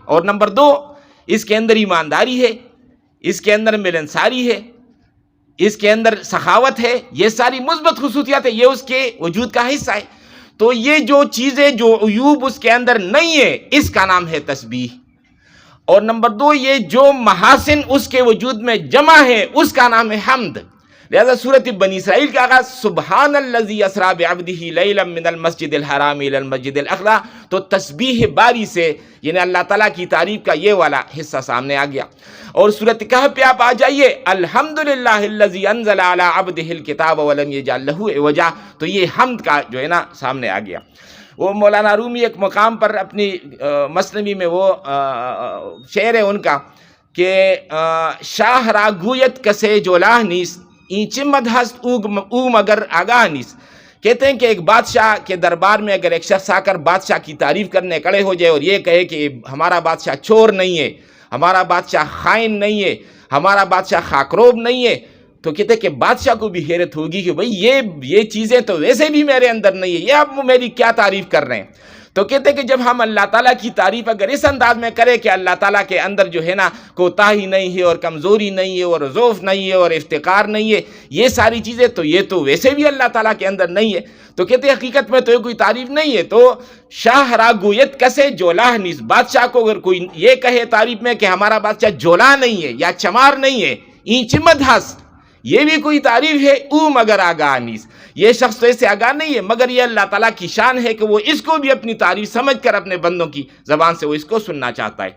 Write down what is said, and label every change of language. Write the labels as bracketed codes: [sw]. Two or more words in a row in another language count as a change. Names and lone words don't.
[ur] اور نمبر دو، اس کے اندر ایمانداری ہے، اس کے اندر ملنساری ہے، اس کے اندر سخاوت ہے، یہ ساری مثبت خصوصیات ہیں، یہ اس کے وجود کا حصہ ہے۔ تو یہ جو چیزیں، جو عیوب اس کے اندر نہیں ہے، اس کا نام ہے تسبیح۔ اور نمبر دو، یہ جو محاسن اس کے وجود میں جمع ہے اس کا نام ہے حمد۔ لہذا سورۃ بنی اسرائیل کا آغاز [ar] سبحان الذی اسریٰ بعبدہ لیلا من المسجد الحرام الی المسجد الاقصی، [ur] تو تسبیح باری سے یعنی اللہ تعالیٰ کی تعریف کا یہ والا حصہ سامنے آ گیا۔ اور سورۃ کہف پہ آپ آ جائیے، [ar] الحمدللہ الذی انزل علی عبدہ الکتاب ولم یجعل لہ عوجا، [ur] تو یہ حمد کا جو ہے نا سامنے آ گیا۔ وہ مولانا رومی ایک مقام پر اپنی مثنوی میں وہ شعر ہے ان کا کہ [fa] شاہ را گویت کسے جولاہ نیست این چمد ہست او مگر آگاہ نیست، [ur] کہتے ہیں کہ ایک بادشاہ کے دربار میں اگر ایک شخص آ کر بادشاہ کی تعریف کرنے کھڑے ہو جائے اور یہ کہے کہ ہمارا بادشاہ چور نہیں ہے، ہمارا بادشاہ خائن نہیں ہے، ہمارا بادشاہ خاکروب نہیں ہے، تو کہتے ہیں کہ بادشاہ کو بھی حیرت ہوگی کہ بھئی یہ چیزیں تو ویسے بھی میرے اندر نہیں ہے، یہ آپ میری کیا تعریف کر رہے ہیں۔ تو کہتے ہیں کہ جب ہم اللہ تعالیٰ کی تعریف اگر اس انداز میں کریں کہ اللہ تعالیٰ کے اندر جو ہے نا کوتاہی نہیں ہے اور کمزوری نہیں ہے اور ضعف نہیں ہے اور افتقار نہیں ہے، یہ ساری چیزیں تو یہ تو ویسے بھی اللہ تعالیٰ کے اندر نہیں ہے، تو کہتے ہیں حقیقت میں تو یہ کوئی تعریف نہیں ہے۔ [fa] تو شاہ را گویت کسے جولاہ نیست، [ur] بادشاہ کو اگر کوئی یہ کہے تعریف میں کہ ہمارا بادشاہ جولا نہیں ہے یا چمار نہیں ہے، [fa] این چمد ہست، [ur] یہ بھی کوئی تعریف ہے، [fa] او مگر آگاہ نیست، [ur] یہ شخص تو اس سے آگاہ نہیں ہے، مگر یہ اللہ تعالیٰ کی شان ہے کہ وہ اس کو بھی اپنی تعریف سمجھ کر اپنے بندوں کی زبان سے وہ اس کو سننا چاہتا ہے۔